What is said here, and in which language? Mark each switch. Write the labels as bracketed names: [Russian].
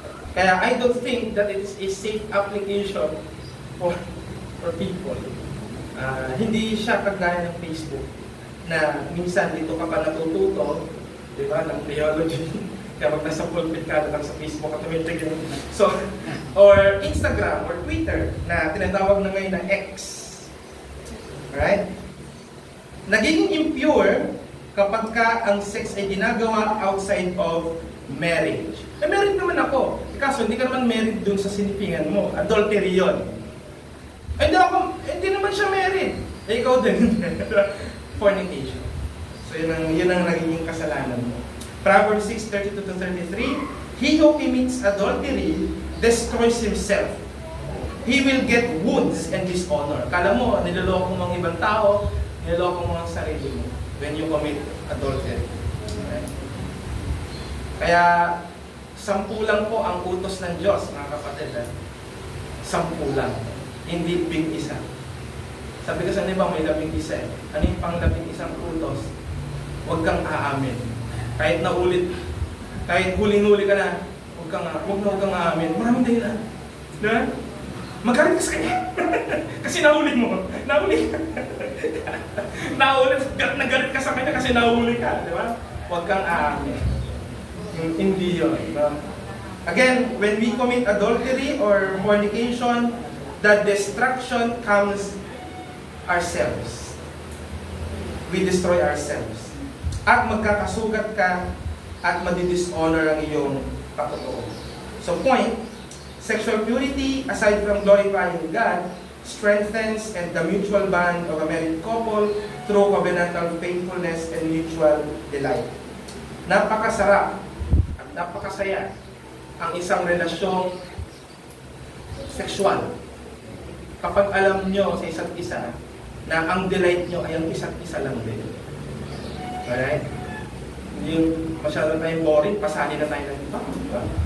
[English] Kaya I don't think that it is a safe application for people. [Filipino] Hindi siya kagaya ng Facebook na minsan dito ka pa natututo, di ba, ng theology. Kaya pag nasa pulpit ka lang sa Facebook automatic yun. So, or Instagram or Twitter na tinatawag na ngayon na X. Right? Nagiging impure kapag ka ang sex ay ginagawa outside of marriage. Married naman ako. Kaso hindi ka naman married dun sa sinipingan mo. Adultery yun. Hindi naman siya married. Ikaw din. Fornication. So yun ang nagiging kasalanan mo. [English] Proverbs 6:32-33, he who commits adultery destroys himself. He will get wounds and dishonor. [Filipino] Kala mo, niloloko mo ang ibang tao, niloloko mo ang sarili mo [English] when you commit adultery. [Filipino] Right? Kaya 10 lang po ang utos ng Diyos, mga kapatid. 10 lang. Hindi 11. Sabi ko sa iba, may 11. Ano yung pang 11 utos? Huwag kang aamin. Kahit huling-huli ka na, huwag kang aamin. Maraming dahilan. Diba? Magalit ka sa kanya. Kasi nahuli mo. Nagalit ka sa kanya kasi nahuli ka. Diba? Huwag kang aamin. Hindi yun. Diba? [English] Again, when we commit adultery or fornication, the destruction comes ourselves. We destroy ourselves. [Filipino] At magkakasugat ka at madidishonor ang iyong patotoo. [English] So point, sexual purity, aside from glorifying God, strengthens and the mutual bond of a married couple through covenantal faithfulness and mutual delight. [Filipino] Napakasarap at napakasaya ang isang relasyong sexual kapag alam nyo sa isa't isa na ang delight nyo ay ang isa't isa lang din. Alright? Hindi yung masyado tayong boring, pasali na tayo ng iba. Diba?